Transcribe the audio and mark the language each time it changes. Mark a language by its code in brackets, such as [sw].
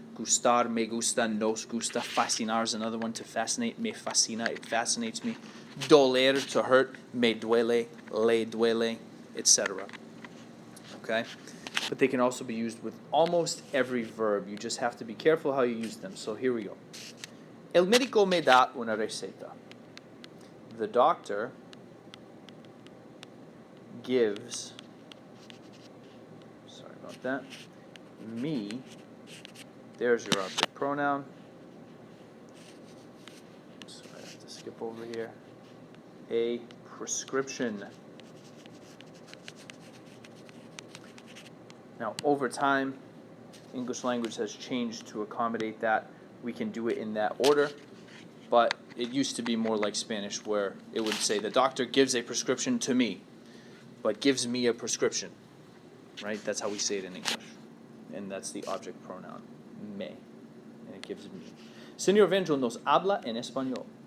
[en] Gustar, me gusta, nos gusta, fascinar is another one, to fascinate, me fascina, it fascinates me. Doler, to hurt, me duele, le duele, etc. Okay? But they can also be used with almost every verb. You just have to be careful how you use them. So here we go. [es] El médico me da una receta. [en] The doctor gives, sorry about that, me, there's your object pronoun. So I have to skip over here. A prescription. Now, over time, English language has changed to accommodate that. We can do it in that order, but it used to be more like Spanish, where it would say the doctor gives a prescription to me, but gives me a prescription, right? That's how we say it in English, and that's the object pronoun, me, and it gives me. [es] Señor Vangel nos habla en español.